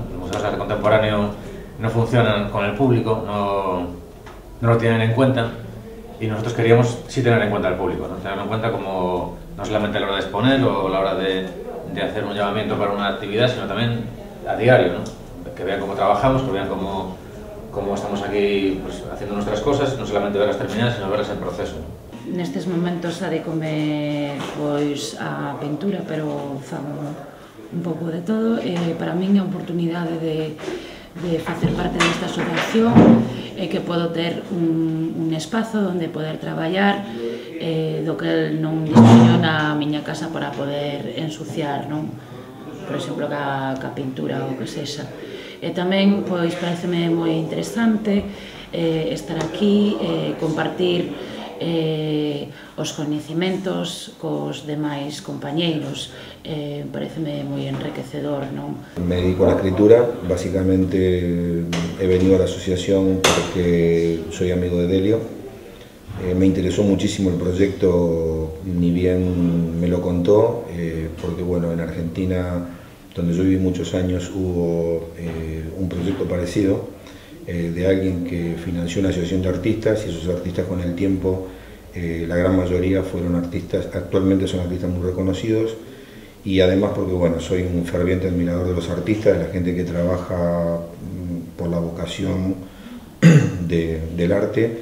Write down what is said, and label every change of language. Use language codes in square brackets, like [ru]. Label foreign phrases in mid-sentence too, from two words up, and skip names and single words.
[es] Los museos de arte contemporáneo no funcionan con el público, no lo tienen en cuenta, y nosotros queríamos sí tener en cuenta al público, ¿no? Tenerlo en cuenta como no solamente a la hora de exponer o a la hora de hacer un llamamiento para una actividad, sino también a diario, ¿no? Que vean cómo trabajamos, que vean cómo estamos aquí pues, haciendo nuestras cosas, no solamente verlas terminadas, sino verlas en proceso, ¿no? [gl] Nestes momentos adécome pois a pintura, pero fago un pouco de todo. Para min é a oportunidade de facer parte desta asociación e que podo ter un espazo onde poder traballar do que non dispoño na miña casa para poder ensuciar, non? Por exemplo, ca pintura ou que sexa. E tamén, pois, pareceme moi interesante estar aquí, compartir os coñecimentos cos demais compañeiros, pareceme moi enriquecedor, non? [es] Me dedico a la escritura, básicamente he venido a la asociación porque soy amigo de Delio. Me interesó muchísimo el proyecto, ni bien me lo contó, porque bueno, en Argentina, donde yo viví muchos años, hubo un proyecto parecido, de alguien que financió una asociación de artistas, y esos artistas con el tiempo, la gran mayoría fueron artistas, actualmente son artistas muy reconocidos, y además porque bueno, soy un ferviente admirador de los artistas, de la gente que trabaja por la vocación del arte.